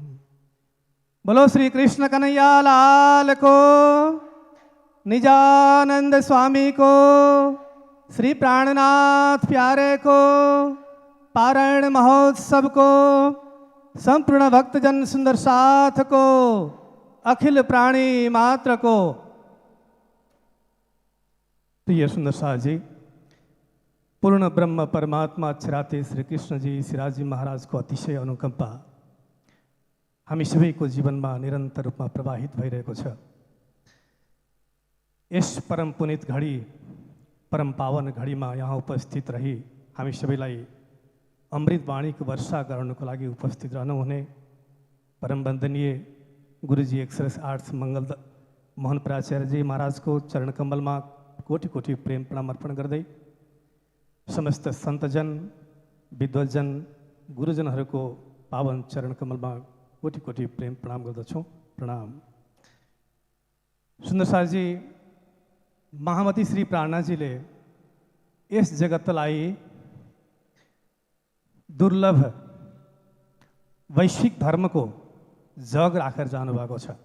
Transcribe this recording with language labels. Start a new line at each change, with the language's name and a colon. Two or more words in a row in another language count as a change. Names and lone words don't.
Hindi: बोलो श्री कृष्ण कन्हैया लाल को, निजानंद स्वामी को, श्री प्राणनाथ प्यारे को, पारायण महोत्सव को, संपूर्ण भक्तजन सुंदर साथ को, अखिल प्राणी मात्र को।
Nepali: प्रिय सुंदर साथ जी, पूर्ण ब्रह्म परमात्मा अक्षराते श्री कृष्ण जी श्रीराजी महाराज को अतिशय अनुकंपा हामी सबैको जीवनमा निरन्तर रूपमा प्रवाहित भइरहेको छ। यस परम पुनित घडी, परम पावन घडीमा यहाँ उपस्थित रही हामी सबैलाई अमृत वाणीको वर्षा गर्नको लागि उपस्थित रहनुहुने परम वन्दनीय गुरुजी एक्सरेस आर्ट्स मंगल मोहन प्राचार्यजी महाराजको चरण कमलमा कोटि कोटि प्रेम प्रणाम अर्पण गर्दै समस्त सन्तजन, विद्वजन, गुरुजनहरूको पावन चरण कमलमा कोटि कोटि प्रेम प्रणाम गर्दछौँ। प्रणाम। सुन्दर साजी, महामती श्री प्राणनाजीले यस जगतलाई दुर्लभ वैश्विक धर्मको जग राखेर जानुभएको छ।